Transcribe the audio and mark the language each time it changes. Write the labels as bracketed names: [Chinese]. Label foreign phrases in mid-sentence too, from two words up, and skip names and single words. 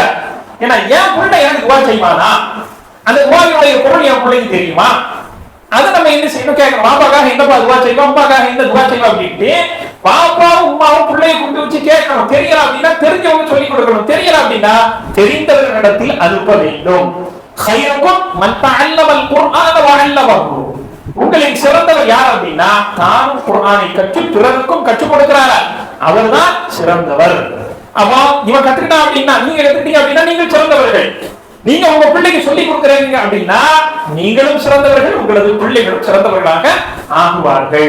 [Tamil] ஏன்னா என் பிள்ளை எனக்கு துவா செய்வானா, அந்த துவாவினுடைய பொருள் என் பிள்ளைக்கு தெரியுமா, அதை நம்ம என்ன செய்யணும் கேட்கணும். பாப்பாக்காக என்னப்பா துவா செய்வோம், அம்மாக்காக என்ன துவா செய்வோம் அப்படின்ட்டு பாப்பாவும் உமாவும் பிள்ளையை கொண்டு வச்சு கேட்கணும். தெரியல அப்படின்னா தெரிஞ்சவங்க சொல்லிக் கொடுக்கணும். தெரியல அப்படின்னா தெரிந்தவர்களிடத்தில் அனுப்ப வேண்டும். [Arabic] خيركم من تعلم القرآن وعلمه. [Tamil] உங்களின் சிறந்தவர் யார் அப்படின்னா தானும் குர்ஆனை கற்று பிறருக்கும் கற்றுக் கொடுக்கிறார், அவர்தான் சிறந்தவர். அப்போ இவன் கத்துக்கிட்டான் அப்படின்னா நீங்க கத்துக்கிட்டீங்க அப்படின்னா நீங்கள் சிறந்தவர்கள். நீங்க உங்க பிள்ளைக்கு சொல்லி கொடுக்குறீங்க அப்படின்னா நீங்களும் சிறந்தவர்கள், உங்களது பிள்ளைகளும் சிறந்தவர்களாக ஆகுவார்கள்.